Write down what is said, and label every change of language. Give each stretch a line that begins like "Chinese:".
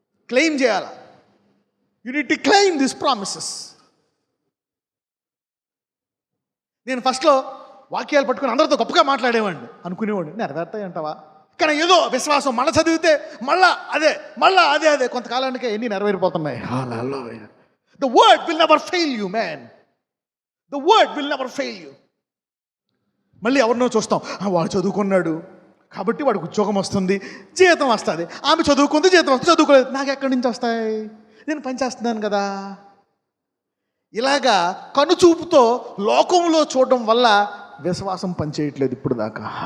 Telugu: Claim చేయాలా?
English: You need to claim this promises.
Telugu: నేను ఫస్ట్లో వాక్యాలు పట్టుకుని అందరితో గొప్పగా మాట్లాడేవాడిని, అనుకునేవాడిని నెరవేరుతాయి అంటావా? కానీ ఏదో విశ్వాసం మళ్ళీ చదివితే మళ్ళా అదే కొంతకాలానికే ఎన్ని నెరవేరిపోతున్నాయి. హల్లెలూయా.
English: The word will never fail you, man. The word will never fail you.
Telugu: మళ్ళీ ఎవరినో చూస్తాం, వాడు చదువుకున్నాడు కాబట్టి వాడికి ఉద్యోగం వస్తుంది, జీతం వస్తుంది. ఆమె చదువుకుంది, జీతం వస్తుంది, చదువుకోలేదు, నాకు ఎక్కడి నుంచి వస్తాయి? నేను పనిచేస్తున్నాను కదా. ఇలాగా కనుచూపుతో లోకంలో చూడడం వల్ల విశ్వాసం పనిచేయట్లేదు ఇప్పుడు దాకా.